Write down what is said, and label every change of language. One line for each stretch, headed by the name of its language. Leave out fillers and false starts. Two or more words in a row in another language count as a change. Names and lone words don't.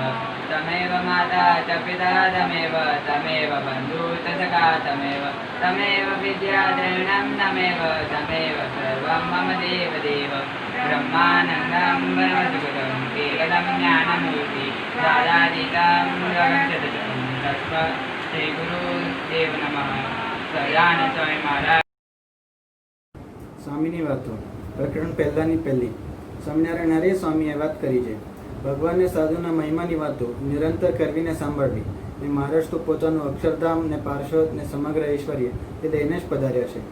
Sanskrit: तमेव माता च पिता तमेव बन्धु च सखा तमेव विद्याद्रविणं तमेव सर्वं मम देवदेव. ब्रह्मानन्दं परमसुखदं केवलं ज्ञानमूर्ति दादातीतं जगच्चतुरं तस्मै श्रीगुरुदेव नमः.
Gujarati: સદાનંદ સ્વામી મહારાજ. સ્વામીની વાતો પ્રકરણ પહેલાની પહેલી. સ્વામિનારાયણ હરે સ્વામીએ વાત કરી છે. ભગવાનને સાધુના મહિમાની વાતો નિરંતર કરવીને સાંભળવી. ને મહારાજ તો પોતાનું અક્ષરધામ ને પાર્ષદ ને સમગ્ર ઐશ્વર્ય તે લઈને જ પધાર્યા છે.